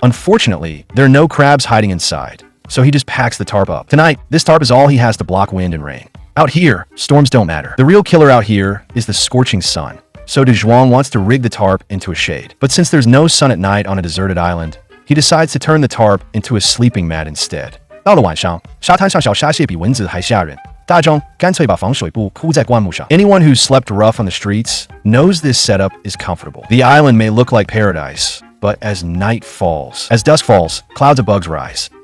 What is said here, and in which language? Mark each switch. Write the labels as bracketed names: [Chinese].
[English] Unfortunately, there are no crabs hiding inside, so he just packs the tarp up. Tonight, this tarp is all he has to block wind and rain. Out here, storms don't matter. The real killer out here is the scorching sun. so De Zhuang wants to rig the tarp into a shade. But since there's no sun at night on a deserted island, he decides to turn the tarp into a sleeping mat instead. [Chinese] 到了晚上，沙滩上小虾蟹比蚊子还吓人。大壮干脆把防水布铺在灌木上。 [English] Anyone who's slept rough on the streets knows this setup is comfortable. The island may look like paradise, but as night falls, as dusk falls, clouds of bugs rise.